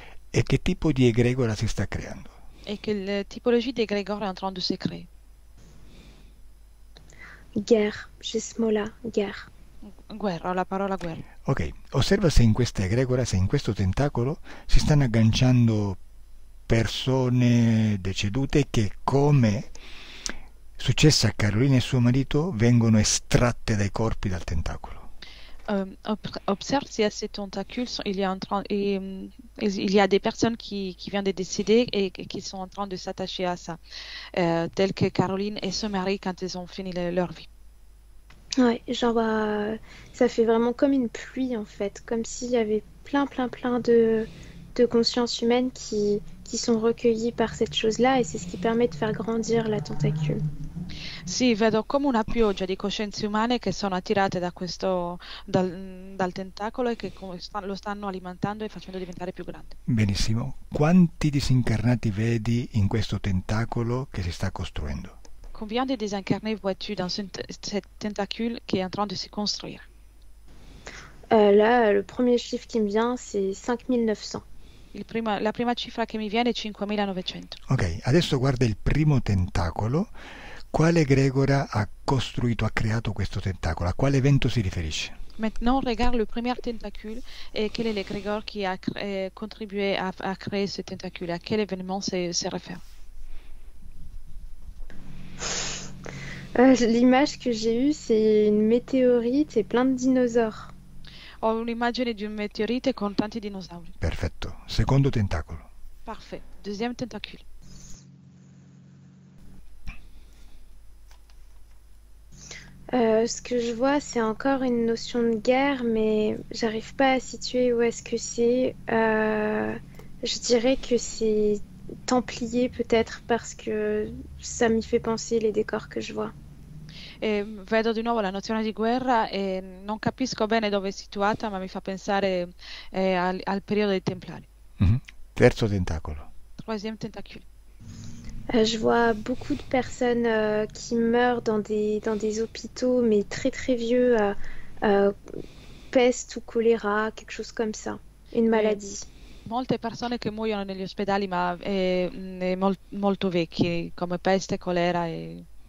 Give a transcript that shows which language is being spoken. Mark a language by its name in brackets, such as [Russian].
[Italian] E che tipo di egregora si sta creando? [French] Et que la typologie d'égrégore est en train de se créer. Guerre, j'ai ce mot-là, guerre. [Italian] Guerra, la parola guerra. Ok, osserva se in questa egregora, se in questo tentacolo si stanno agganciando persone decedute che, come successe a Carolina e suo marito, vengono estratte dai corpi dal tentacolo. [French] Observe si à ces tentacules, il y a des personnes qui viennent de décéder et qui sont en train de s'attacher à ça, telles que Caroline et son mari quand ils ont fini leur vie. Ouais, genre, ça fait vraiment comme une pluie en fait, comme s'il y avait plein de consciences humaines qui sont recueillies par cette chose-là, et c'est ce qui permet de faire grandir la tentacule. [Italian] Sì, vedo come una pioggia di coscienze umane che sono attirate dal tentacolo e che lo stanno alimentando e facendo diventare più grande. Benissimo. Quanti disincarnati vedi in questo tentacolo che si sta costruendo? [French] Combien de désincarnés vois-tu dans cette tentacule qui est en train de se construire? Là, le premier chiffre qui me vient, c'est 5900. [Italian] La prima cifra che mi viene è 5900. Ok, adesso guarda il primo tentacolo. Quale egregora ha creato questo tentacolo? A quale evento si riferisce? [French] Maintenant, regarde le premier tentacule et quel est l'égrégore qui a contribué à créer ce tentacule. À quel événement se réfère? L'image que j'ai eue, c'est une météorite et plein de dinosaures. [Italian] Ho un'immagine di un meteorite con tanti dinosauri. Perfetto. Secondo tentacolo. [French] Parfait. Deuxième tentacule. Ce que je vois, c'est encore une notion de guerre, mais j'arrive pas à situer où est-ce que c'est. Je dirais que c'est templier peut-être, parce que ça m'y fait penser les décors que je vois. [Italian] Vedo di nuovo la nozione di guerra e non capisco bene dove è situata, ma mi fa pensare al periodo dei Templari. Mhm. Terzo tentacolo. [French] Troisième tentacule. Je vois beaucoup de personnes qui meurent dans des hôpitaux, mais très vieux, peste ou choléra, quelque chose comme ça, une maladie. [Italian] Molte persone che muoiono negli ospedali, ma molto vecchi, come peste, colera e